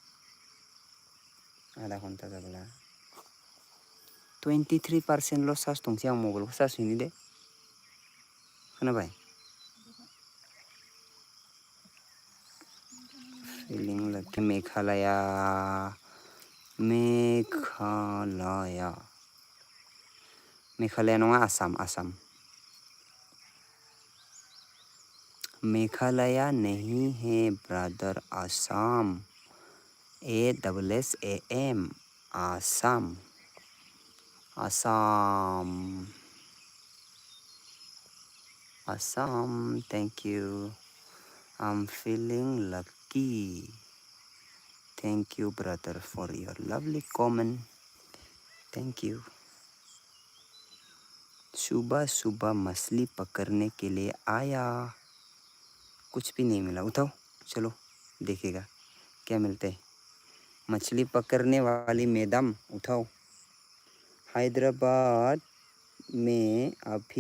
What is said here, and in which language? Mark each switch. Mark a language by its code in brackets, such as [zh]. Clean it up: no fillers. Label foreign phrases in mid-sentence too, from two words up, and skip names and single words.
[brx] आधा घन्टा जाब्ला 23% चार्ज दंसै आं मबाइलखौ चार्ज होनि दे खोनाबाय [en] feeling like [brx] मेघालया नङा आसाम [hi] मेघालया नहीं है ब्रदर आसाम [en] ASSAM Assam thank you I'm feeling lucky thank you brother for your lovely comment thank you [hi] सुबह मछली पकड़ने के लिए आया कुछ भी नहीं मिला उठाओ चलो देखेगा क्या मिलता है मछली पकड़ने वाली मैडम उठाओ हैदराबाद में अभी